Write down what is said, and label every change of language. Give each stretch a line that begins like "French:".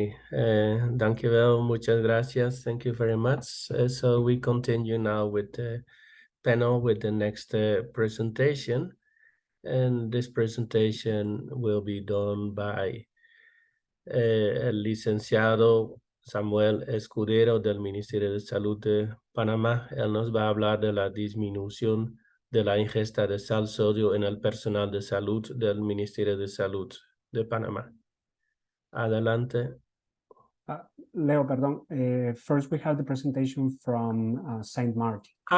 Spanish: Dankjewel, muchas gracias.
English: Thank you very much. So we continue now with the panel with the next presentation. And this presentation will be done by
Spanish: el licenciado Samuel Escudero del Ministerio de Salud de Panamá. Él nos va a hablar de la disminución de la ingesta de sal sodio en el personal de salud del Ministerio de Salud de Panamá. Adelante. Leo, perdón.
English: First, we have the presentation from Saint Martin.